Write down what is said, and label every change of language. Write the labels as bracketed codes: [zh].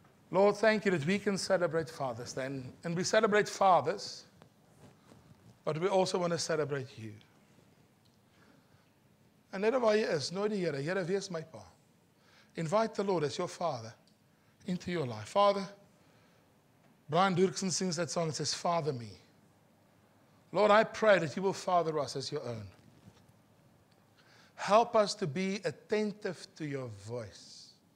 [en] Lord, thank you that we can celebrate Father's Day. And we celebrate fathers, but we also want to celebrate you. [af] En net waar jy is, nooi die Here, Here, wees my pa. [en] Invite the Lord as your Father into your life. Father, Brian Durkson sings that song, it says, Father me. Lord, I pray that you will father us as your own. Help us to be attentive to your voice.